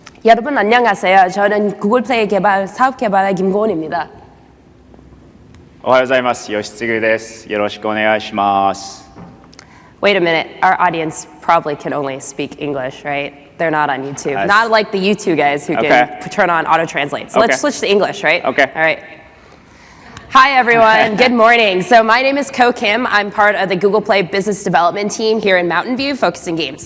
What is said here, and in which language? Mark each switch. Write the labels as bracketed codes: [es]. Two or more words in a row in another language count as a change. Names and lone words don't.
[ko] 여러분 안녕하세요. 저는 구글 플레이 사업 개발의 김고은입니다. [ja] おはようございます。吉嗣です。よろしくお願いします。 [en] Wait a minute, our audience probably can only speak English, right? They're not on YouTube. Yes. Not like the YouTube guys who can turn on auto-translate. So let's switch to English, right? Okay. All right. Hi, everyone. Good morning. So my name is Koh Kim. I'm part of the Google Play business development team here in Mountain View, focusing games.